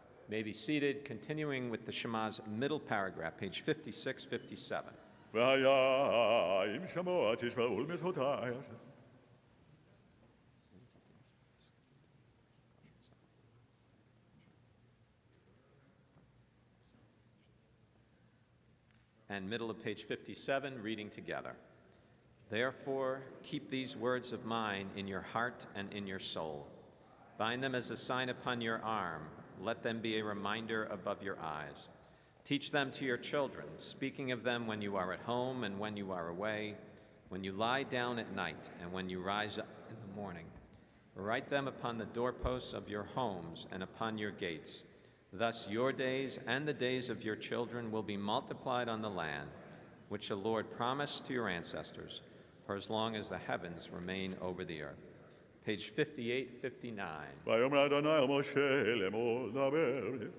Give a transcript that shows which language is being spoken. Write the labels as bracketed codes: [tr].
[en] May be seated, continuing with the Shema's middle paragraph, page 56, 57. [he] והיה אם שמוע תשמעו למצוותיי. [en] And middle of page 57, reading together. Therefore, keep these words of mine in your heart and in your soul. Bind them as a sign upon your arm. Let them be a reminder above your eyes. Teach them to your children, speaking of them when you are at home and when you are away, when you lie down at night and when you rise up in the morning. Write them upon the doorposts of your homes and upon your gates. Thus your days and the days of your children will be multiplied on the land, which the Lord promised to your ancestors, for as long as the heavens remain over the earth. Page 58, 59. [he] ויאמר אדוני אל משה לאמור דבר.